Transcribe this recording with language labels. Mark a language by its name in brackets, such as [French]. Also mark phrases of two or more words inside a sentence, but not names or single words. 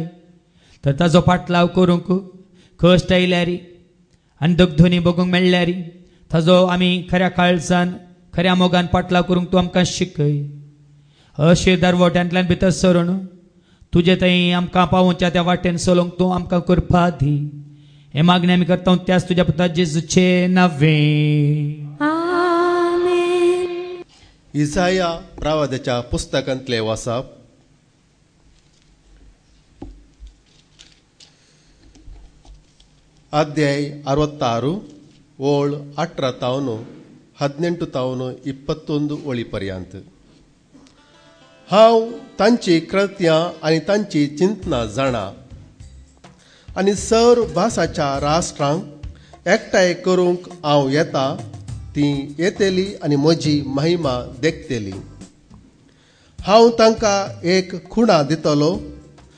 [Konkani] तर ताजो फाटलाव करूंक कश्ट आयल्यारी आनी दगधोनी बगूंक मेळ्ळ्यारी ताजो आमी खऱ्या काळजान खऱ्या मोगान फाटलाव करूंक तूं आमकां शिकय अशे दरवट्यांतल्यान भितर सरून तुजे थंय आमकां पावोवच्या त्या वाटेन चलोवंक तूं आमकां करपा दी हे मागणी आमी करता त्याच तुज्या पुता जेजूचे नांवें आमेन इसाया प्रवाद्याच्या पुस्तकांतले वाचप ಅಧ್ಯಾಯ 66 ಓಳ್ 18 ತಾವನು 18 ತಾವನು 21 ओळीपर्यंत हांव तांची कृत्यां आनी तांची चिंतना जाणा आनी सर भासाच्या राष्ट्रांक एकठांय करूंक हांव येता ती येतेली आनी म्हजी महिमा देखतेली हांव तांकां एक खुणा दितलो